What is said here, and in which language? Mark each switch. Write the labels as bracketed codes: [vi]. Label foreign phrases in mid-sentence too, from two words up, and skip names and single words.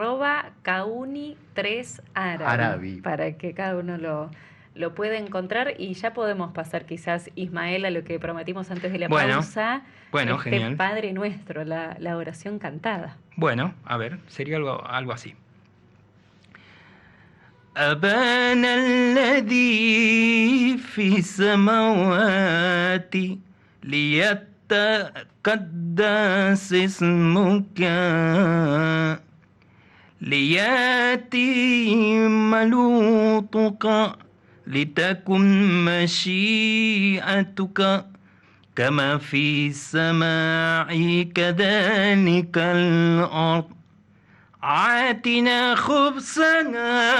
[es] @Kauni3Arabi, para que cada uno lo puede encontrar. Y ya podemos pasar quizás, Ismael, a lo que prometimos antes de la pausa. Bueno, genial. Padre Nuestro, la oración cantada. Bueno, a ver, sería algo así. [ar] أبانا الذي في السماوات ليتقدس اسمك ليأتي ملوطك لتكن مشيئتك كما في السماء كذلك الأرض آتنا خبزنا